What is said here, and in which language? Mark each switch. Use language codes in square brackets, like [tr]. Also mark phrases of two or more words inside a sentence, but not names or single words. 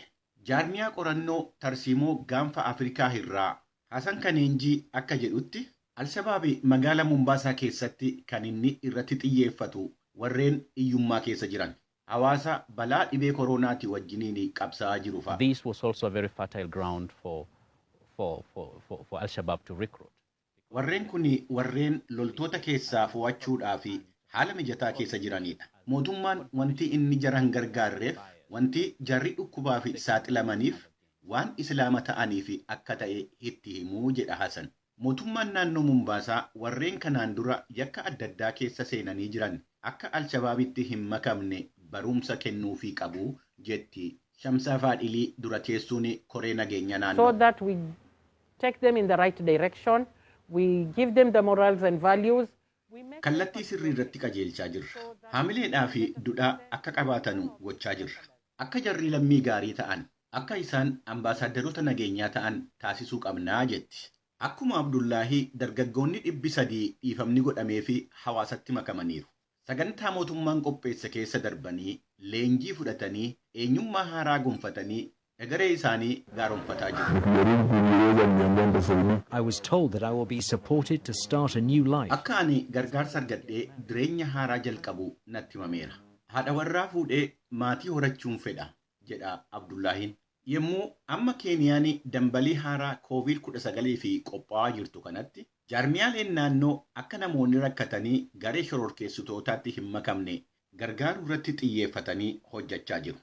[om] Jaarmiyaa qorannoo tarsiimoo gaanfa Afrikaa irraa Hasan Kaneenjii akka jedhutti Alshabaabii magaalaa Mombaasaa keessatti kan inni irratti xiyyeeffatu warreen iyyummaa keessa jiran. Hawaasa balaa dhibee koronaatii wajjiniin qabsaa'aa jiru fa'a. [en] This was also a very fertile ground for Al-Shabaab to recruit. [om] Warreen kun warreen loltoota keessaa fo'achuudhaaf haala mijataa keessa jiranidha. Mootummaan wanti inni jaran gargaarreef wanti jarri dhukkubaaf saaxilamaniif waan islaama ta'aniif akka ta'e itti himuu jedha Hasan. Mootummaan naannoo Mombaasaa warreen kanaan dura yakka adda addaa keessa seenanii jiran akka Alshabaabitti hin makamne barumsa kennuufii qabu jetti Shamsaa Faadhilii dura teessuun koree nageenya naannoo. [en] So that we take them in the right direction. We give them the morals and values. [om] Kallattii sirrii irratti qajeelchaa jirra. Haamileedhaa fi dudhaa akka qabaatanu gochaa jirra. Akka jarri lammii gaarii ta'an, akka isaan ambaasaadarota nageenyaa ta'an taasisuu qabnaa jetti. Akkuma Abdullaahii dargaggoonni 300 dhiifamni godhamee fi hawaasatti makamaniiru. Sagantaa mootummaan qopheessa keessa darbanii leenjii fudhatanii eenyummaa haaraa gonfatanii egeree isaanii gaaromfataa jiru. [en] I was told that I will be supported to start a new life. [om] Akka ani gargaarsa argadhee jireenya haaraa jalqabu natti himameera. Haadha warraa fuudhee maatii horachuun fedha jedha Abdullaahiin. Yemmuu amma Keeniyaan dambalii haaraa COVID-19 fi qophaa'aa jirtu kanatti jaarmiyaaleen naannoo akka namoonni rakkatanii garee shororkeessitootaatti hin makamne gargaaruu irratti xiyyeeffatanii hojjechaa jiru.